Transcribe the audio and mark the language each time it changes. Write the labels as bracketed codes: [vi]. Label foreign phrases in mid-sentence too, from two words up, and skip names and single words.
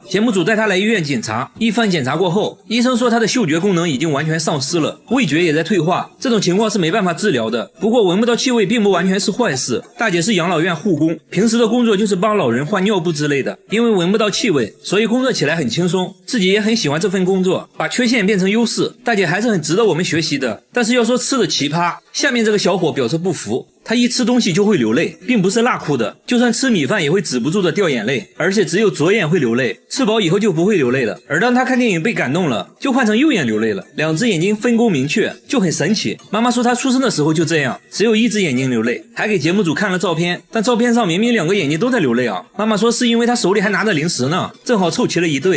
[zh] 節目組帶她來醫院檢查，一番檢查過後，醫生說她的嗅覺功能已經完全喪失了，味覺也在退化，這種情況是沒辦法治療的。不過聞不到氣味並不完全是壞事。大姐是養老院護工，平時的工作就是幫老人換尿布之類的，因為聞不到氣味，所以工作起來很輕鬆，自己也很喜歡這份工作，把缺陷变成優勢。大姐還是很值得我們學習的。但是要說吃的奇葩，下面這個小伙表示不服。他一吃東西就會流淚，並不是辣哭的，就算吃米飯也會止不住的掉眼淚，而且只有左眼會流淚，吃飽以後就不會流淚了。而當他看電影被感動了，就換成右眼流淚了，2隻眼睛分工明確，就很神奇。媽媽說他出生的時候就這樣，只有1隻眼睛流淚，還給節目組看了照片，但照片上明明2個眼睛都在流淚啊。媽媽說是因為他手裡還拿着零食呢，正好湊齊了一對。